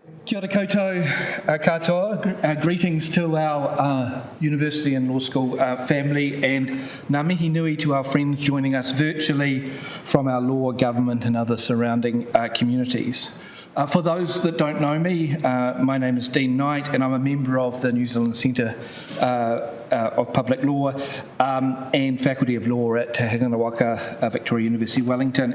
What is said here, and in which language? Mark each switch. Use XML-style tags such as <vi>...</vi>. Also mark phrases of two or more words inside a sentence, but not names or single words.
<mi>Kia ora koutou katoa.</mi> <en>Greetings to our university and law school family, and</en> <mi>ngā mihi nui</mi> <en>to our friends joining us virtually from our law, government and other surrounding communities. For those that don't know me, my name is Dean Knight and I'm a member of the New Zealand Centre of Public Law and Faculty of Law at Te Hinganawaka, Victoria University, Wellington.</en>